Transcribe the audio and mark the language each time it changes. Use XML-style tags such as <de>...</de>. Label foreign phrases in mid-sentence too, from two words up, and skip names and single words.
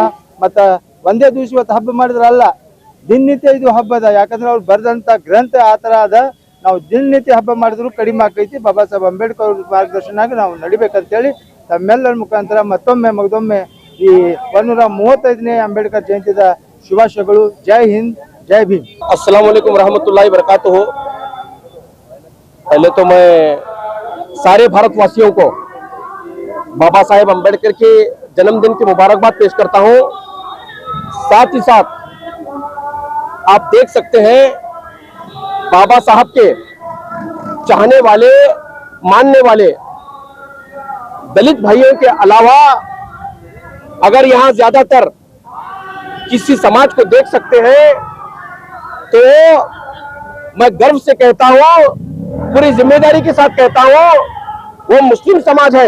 <kn>ಮತ್ತು ಒಂದೇ ದಿವಸ ಇವತ್ತು ಹಬ್ಬ ಮಾಡಿದ್ರಲ್ಲ, ದಿನನಿತ್ಯ ಇದು ಹಬ್ಬ ಅದ. ಯಾಕಂದ್ರೆ ಅವ್ರು ಬರೆದಂಥ ಗ್ರಂಥ ಆ ಥರ ಅದ. ನಾವು ದಿನನಿತ್ಯ ಹಬ್ಬ ಮಾಡಿದ್ರು ಕಡಿಮೆ ಆಕೈತಿ. ಬಾಬಾ ಸಾಹೇಬ್ ಅಂಬೇಡ್ಕರ್ ಅವ್ರ ಮಾರ್ಗದರ್ಶನಾಗ ನಾವು ನಡಿಬೇಕಂತೇಳಿ ತಮ್ಮೆಲ್ಲರ ಮುಖಾಂತರ ಮಗದೊಮ್ಮೆ ಈ 135ನೇ ಅಂಬೇಡ್ಕರ್ ಜಯಂತಿದ ಶುಭಾಶಯಗಳು. ಜೈ ಹಿಂದ್,</kn> <hi>जय भीम।</hi> <ar>السلام عليكم رحمة الله وبركاته.</ar> <hi>पहले तो मैं सारे भारतवासियों को बाबा साहेब अंबेडकर के जन्मदिन की मुबारकबाद पेश करता हूं। साथ ही साथ आप देख सकते हैं बाबा साहब के चाहने वाले, मानने वाले दलित भाइयों के अलावा अगर यहां ज्यादातर किसी समाज को देख सकते हैं तो मैं गर्व से कहता हूं, पूरी जिम्मेदारी के साथ कहता हूं, वो मुस्लिम समाज है।</hi>